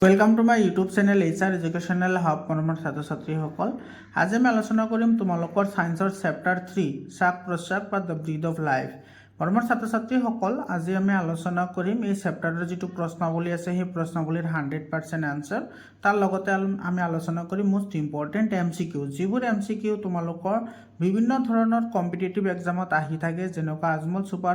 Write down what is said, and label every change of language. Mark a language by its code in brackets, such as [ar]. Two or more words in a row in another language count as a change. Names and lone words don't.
[en] Welcome to my YouTube channel [as] HR एजुकेशनल हब मरমৰ ছাত্ৰ ছাত্ৰীসকল আজি আমি আলোচনা কৰিম তোমালোকৰ সায়েন্সৰ চেপ্টাৰ 3 শ্বাস প্ৰশ্বাস বা [en] the breath of life [as] মৰমৰ ছাত্ৰ ছাত্ৰীসকল আজি আমি আলোচনা কৰিম এই চেপ্টাৰৰ যেটো প্ৰশ্নাৱলী আছে সেই প্ৰশ্নাৱলীৰ 100% আনসাৰ তাৰ লগতে আমি আলোচনা কৰিম [en] most important MCQ [as] যিবোৰ MCQ তোমালোকৰ বিভিন্ন ধৰণৰ কম্পিটিটিভ এক্সামত আহি থাকে যেনেকুৱা আজমল সুপাৰ